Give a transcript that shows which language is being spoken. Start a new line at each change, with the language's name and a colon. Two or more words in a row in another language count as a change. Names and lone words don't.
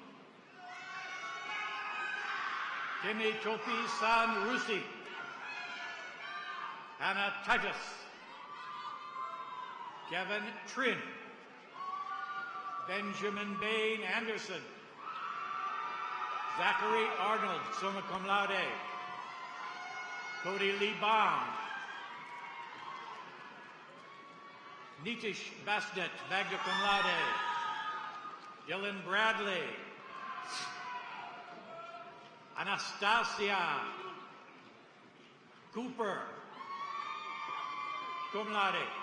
English: Timmy Topi San Rusi. Hannah Titus. Kevin Trin. Benjamin Bain Anderson. Zachary Arnold,
Latin: summa cum laude.
English: Cody Lee Bond. Nitish Basnet,
Latin: magna cum laude.
English: Dylan Bradley. Anastasia Cooper,
Latin: cum laude.